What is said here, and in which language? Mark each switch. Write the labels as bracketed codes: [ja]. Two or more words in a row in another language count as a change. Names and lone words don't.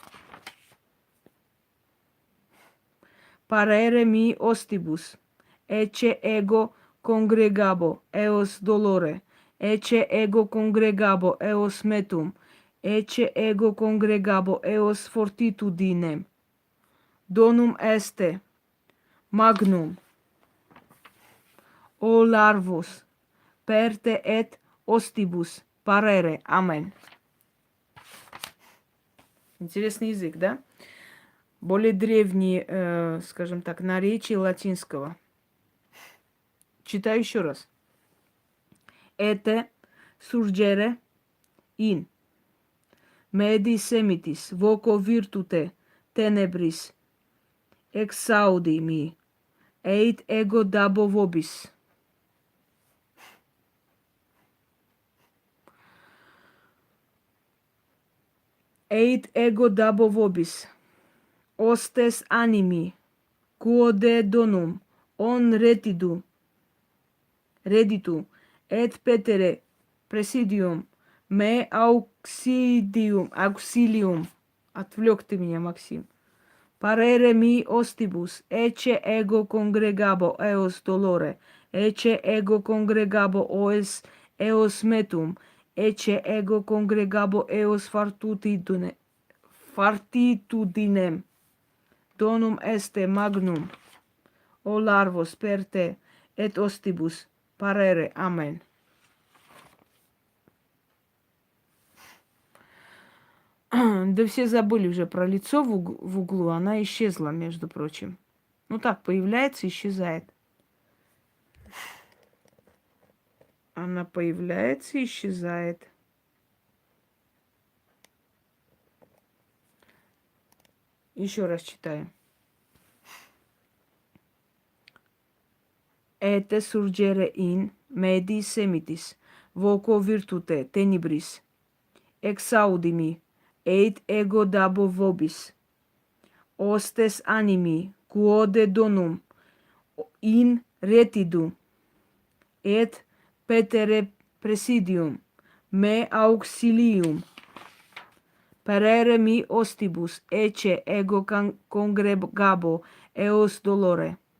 [la] parere mi ostibus, ecce ego congregabo eos dolore, ecce ego congregabo eos metum, ecce ego congregabo eos fortitudinem, donum este, magnum, o larvus, perte et ostibus, parere. [ru] Амен. Интересный язык, да? Более древние, скажем так, наречия латинского. Читаю еще раз. [la] Это surgere in medi semitis voco virtute tenebris exaudi mi eit ego dabo vobis. Eit ego dabo vobis. Ostes animi quode donum on reditu et petere presidium me auxilium. [ru] Отвлек ты меня, Максим. [la] Parere mi ostibus, ecce ego congregabo eos dolore, ecce ego congregabo eos metum, ecce ego congregabo eos fartitudinem, donum este magnum, o larvos perte et ostibus, parere. [ru] Амен. Да все забыли уже про лицо в углу. Она исчезла, между прочим. Ну так, появляется, исчезает. Она появляется, исчезает. Еще раз читаю. [la] Ete surgere in medi semitis, voco virtute tenebris, exaudimi, eit ego dabo vobis, ostes animi, quode donum, in retidu, et petere presidium, me auxilium, parere mi ostibus, ecce ego congregabo eos dolore,